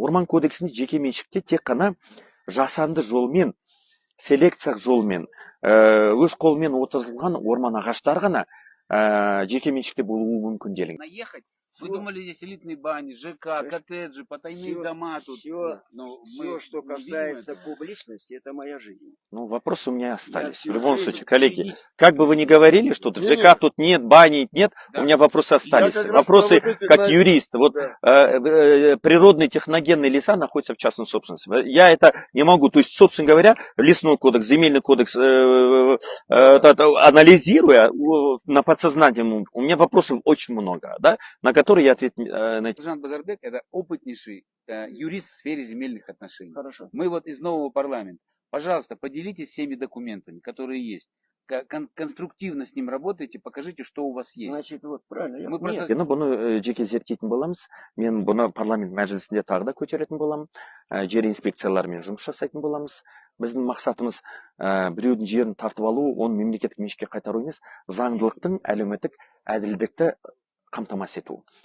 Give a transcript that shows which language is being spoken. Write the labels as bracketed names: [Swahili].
[Kazakh] Орман кодексінде жеке меншікте тек қана жасанды жолмен, селекциялық жолмен, өз қолмен отырғызылған орман ағаштары ғана жеке меншікте болуы мүмкін делінген. [Russian] Наехать? Вы думали, здесь элитные бани, ЖК, коттеджи, потайные дома тут? Все, что касается публичности, это моя жизнь. Ну, вопросы у меня остались. В любом случае, коллеги, как бы вы ни говорили, что ЖК тут нет, бани нет, у меня вопросы остались. Вопросы как юрист. Вот природные техногенные леса находятся в частной собственности. Я это не могу. То есть, собственно говоря, лесной кодекс, земельный кодекс, анализируя на подсознательном, у меня вопросов очень много, да, на которые я ответ... Сержант Базарбек – это опытнейший юрист в сфере земельных отношений. Хорошо. Мы вот из нового парламента. Пожалуйста, поделитесь всеми документами, которые есть. Конструктивно с ним работайте, покажите, что у вас есть. Значит, вот правильно. Мы просто... [Kazakh] Бұны жеке зерттейтін боламыз. Мен бұны парламент мәжілісінде тағы да көтеретін боламын. Жер инспекцияларымен жұмыс жасайтын боламыз. Біздің мақсатымыз біреудің жерін тартып алу, оны мемлекеттік меншікке қайтару емес, заңдылықтың, әлеуметтік әділдікті қамтамасыз ету.